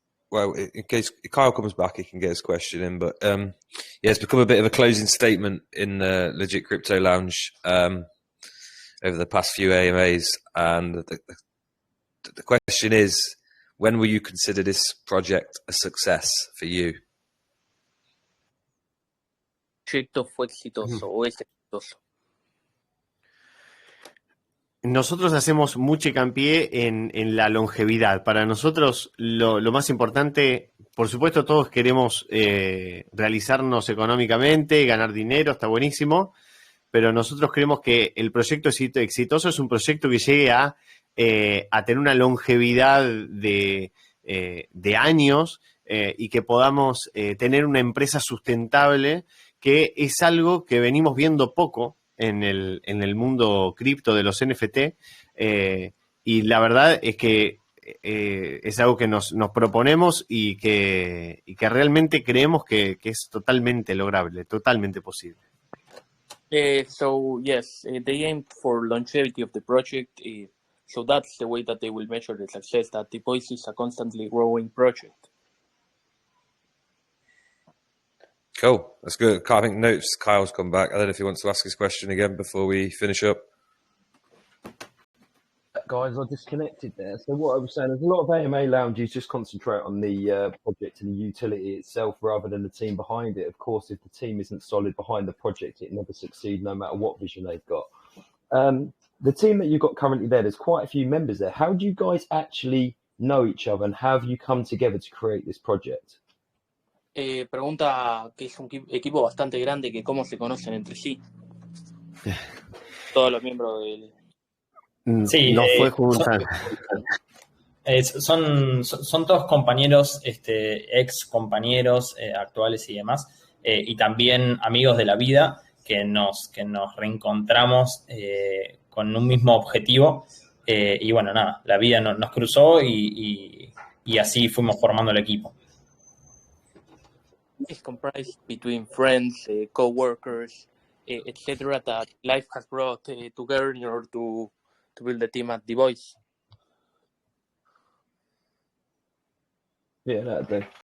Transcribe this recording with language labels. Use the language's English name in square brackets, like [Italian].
[English] Well, in case Kyle comes back, he can get his question in. But yeah, it's become a bit of a closing statement in the Legit Crypto Lounge over the past few AMAs. And the question is, when will you consider this project a success for you? [Spanish] ¿Proyecto fue exitoso o es exitoso? Nosotros hacemos mucho hincapié en la longevidad. Para nosotros lo más importante, por supuesto todos queremos realizarnos económicamente, ganar dinero, está buenísimo, pero nosotros creemos que el proyecto exitoso es un proyecto que llegue a tener una longevidad de años y que podamos tener una empresa sustentable, que es algo que venimos viendo poco en el mundo cripto de los NFT, y la verdad es que es algo que nos proponemos y que realmente creemos que es totalmente lograble, totalmente posible. [English] So yes, they aimed for longevity of the project. So that's the way that they will measure the success. That the voice is a constantly growing project. Cool. That's good. I think notes Kyle's come back. I don't know if he wants to ask his question again before we finish up. Guys, I disconnected there. So what I was saying is a lot of AMA lounges just concentrate on the project and the utility itself rather than the team behind it. Of course, if the team isn't solid behind the project, it never succeeds no matter what vision they've got. The team that you've got currently there's quite a few members there. How do you guys actually know each other and how have you come together to create this project? [Spanish] Pregunta que es un equipo bastante grande, que cómo se conocen entre sí. Todos los miembros del... Sí, no fue juntar. Son todos compañeros, ex compañeros actuales y demás, y también amigos de la vida que nos reencontramos con un mismo objetivo. Y bueno, nada, la vida nos cruzó y así fuimos formando el equipo. [English] It's comprised between friends, co-workers, etc. that life has brought together in order to build the team at The Voice. Yeah, that'd do.